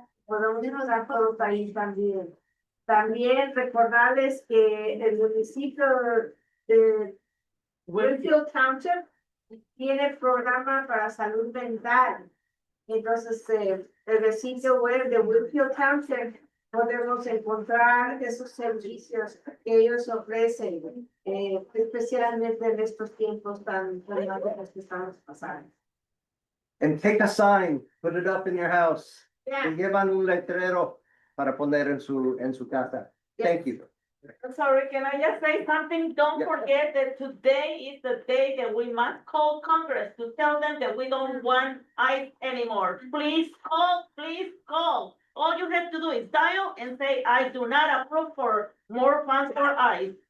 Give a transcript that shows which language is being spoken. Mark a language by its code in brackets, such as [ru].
[es] Podemos a todos ahí también. También recordarles que el municipio de Winfield Township tiene programa para salud mental. Entonces, el sitio web de Winfield Township podemos encontrar esos servicios que ellos ofrecen, especialmente en estos tiempos tan dramáticos que estamos pasando. [en] and take a sign, put it up in your house. Yeah. [es] Y llevan un letrero para poner en su casa. [en] Thank you. I'm sorry, can I just say something? Don't Yeah. forget that today is the day that we must call Congress to tell them that we don't want ICE anymore. Please call, please call. All you have to do is dial and say, I do not approve for more funds for ICE.